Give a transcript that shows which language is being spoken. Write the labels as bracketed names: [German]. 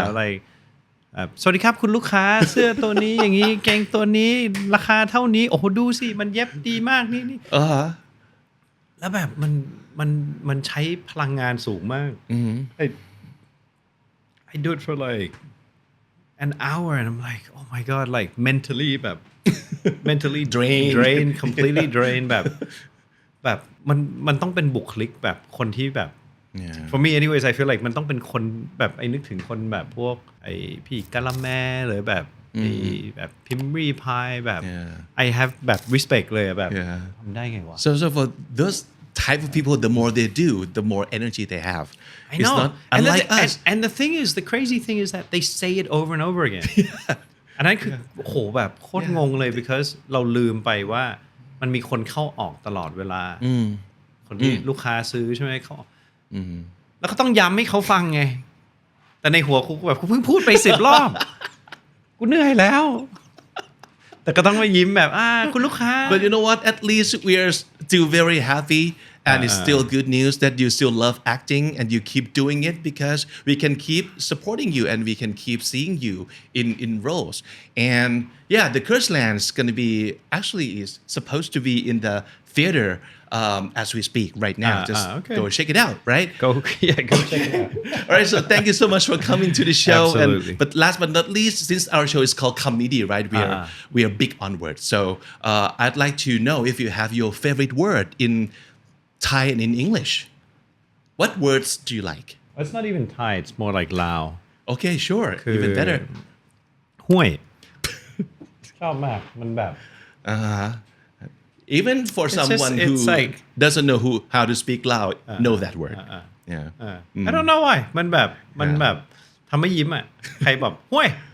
[Thai] know like สวัสดีครับคุณลูกค้า เสื้อตัวนี้อย่างนี้เกงตัวนี้ราคาเท่านี้โอ้โหดูสิมันเย็บดีมากนี่ แล้วแบบมันใช้พลังงานสูงมาก [English] I do it for like an hour and I'm like oh my god like mentally [Thai] แบบ mentally drain completely drain แบบมันต้องเป็นบุคลิกแบบคนที่แบบ [English] Yeah. for me anyways I feel like [Thai] มันต้องเป็นคนแบบไอ้นึกถึงคนแบบพวกไอ้พี่กะละแมหรือแบบไอ้แบบพิมรีพายแบบ [English] Yeah. I have [Thai] แบบ respect เลยอะแบบ [English] Yeah. [Thai] ทำได้ไงวะ [English] So for those type of people, the more they do, the more energy they have. I It's know. not and, unlike us. And the thing is, the crazy thing is that they say it over and over again. [Thai] อันนั้นคือโหแบบโคตรงงเลย because เราลืมไปว่ามันมีคนเข้าออกตลอดเวลา คนที่ลูกค้าซื้อใช่ไหมเขาแล้วก็ต้องย้ำให้เขาฟังไง แต่ในหัวกูแบบกูเพิ่งพูดไป10 รอบ กูเหนื่อยแล้ว แต่ก็ต้องมายิ้มแบบคุณลูกค้า [English] But you know what? At least we are still very happy, and it's still good news that you still love acting and you keep doing it because we can keep supporting you and we can keep seeing you in roles. And yeah, the Curse Land is going to be actually is supposed to be in the theater as we speak right now. Just okay. go check it out, right? go check it out. All right, so thank you so much for coming to the show. Absolutely. But last but not least, since our show is called Comedy, right? We are big on words. So I'd like to know if you have your favorite word in Thai and in English. What words do you like? It's not even Thai, it's more like Lao. Okay, sure. Even better. [Thai] ห้วย ชอบมากมันแบบ [English] Even for someone who it's like- doesn't know how to speak loud, know that word. Yeah. I don't know why [Thai] มันแบบทำให้ยิ้มอ่ะ ใครแบบห้วย